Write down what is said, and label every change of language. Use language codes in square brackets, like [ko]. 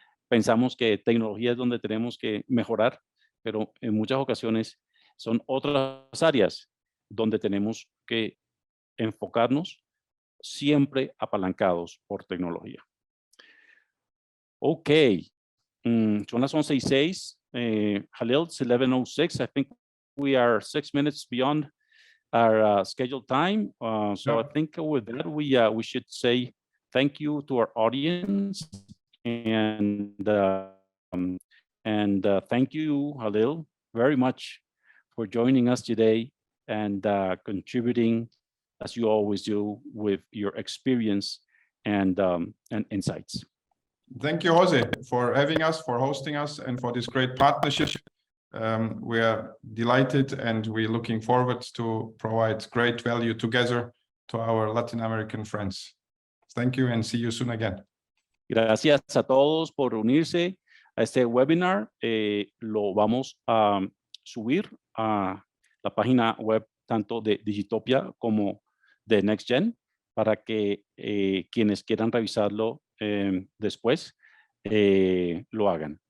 [es] Pensamos que tecnología es donde tenemos que mejorar, pero en muchas ocasiones son otras áreas donde tenemos que enfocarnos, siempre apalancados por tecnología. Ok, son las 11:06. [en] Halil, it's 11:06. I think we are 6 minutes beyond our scheduled time. So I think with that, we should say thank you to our audience and thank you, Halil, very much for joining us today and contributing, as you always do, with your experience and insights. Thank you, Jose, for having us, for hosting us, and for this great partnership. We are delighted and we're looking forward to provide great value together to our Latin American friends. Thank you and see you soon again. [es] Gracias a todos por unirse a este webinar. Lo vamos a subir a la página web tanto de Digitopia como de Nexgen para que quienes quieran revisarlo después lo hagan.